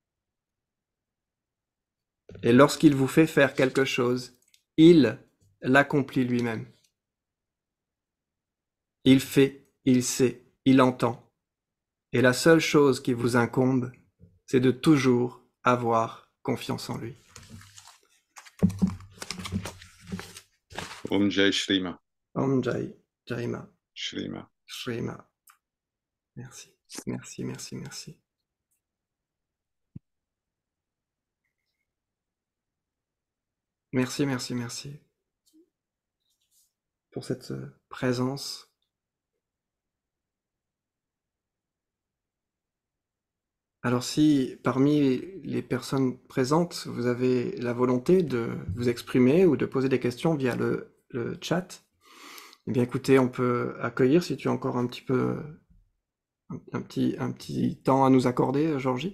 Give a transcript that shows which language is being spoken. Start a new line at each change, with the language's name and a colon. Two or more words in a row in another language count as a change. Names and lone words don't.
French: Et lorsqu'il vous fait faire quelque chose, il l'accomplit lui-même. Il fait, il sait, il entend. Et la seule chose qui vous incombe, c'est de toujours avoir confiance en lui.
Sanskrit: Om Jai Shri Ma. Om Jai, Jai Ma. Shri Ma. Shri Ma.
French: Merci, merci, merci, merci. Merci, merci, merci pour cette présence. Alors si parmi les personnes présentes, vous avez la volonté de vous exprimer ou de poser des questions via le chat, eh bien écoutez, on peut accueillir, si tu as encore un petit peu, un petit temps à nous accorder, Georgie.